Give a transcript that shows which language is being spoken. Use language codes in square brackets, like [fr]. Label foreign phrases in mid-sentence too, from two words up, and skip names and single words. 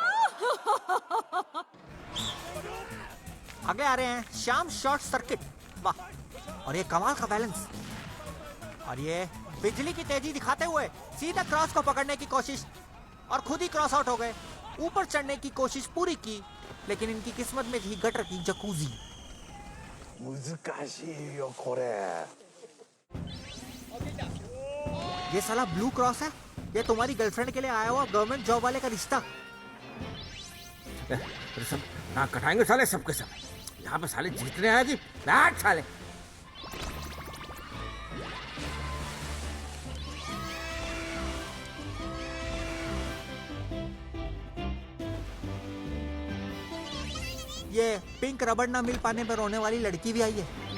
[hi] आगे आ रहे हैं शाम शॉर्ट सर्किट। वाह, और ये कमाल का बैलेंस। और ये बिजली की तेजी दिखाते हुए सीधा क्रॉस को पकड़ने की कोशिश, और खुद ही [en] cross out [hi] हो गए। ऊपर चढ़ने की कोशिश पूरी की, लेकिन इनकी किस्मत में थी गटर की जकूजी। [ja] 難しいよこれ。 [hi] ये साला [en] blue cross [hi] है। ये तुम्हारी गर्लफ्रेंड के लिए आया हुआ [en] government job [hi] वाले का रिश्ता। सब ना कटाएंगे साले सबके सब। यहाँ पे साले जीतने आए जी, बैठ साले। ये पिंक रबड़ ना मिल पाने पर रोने वाली लड़की भी आई है।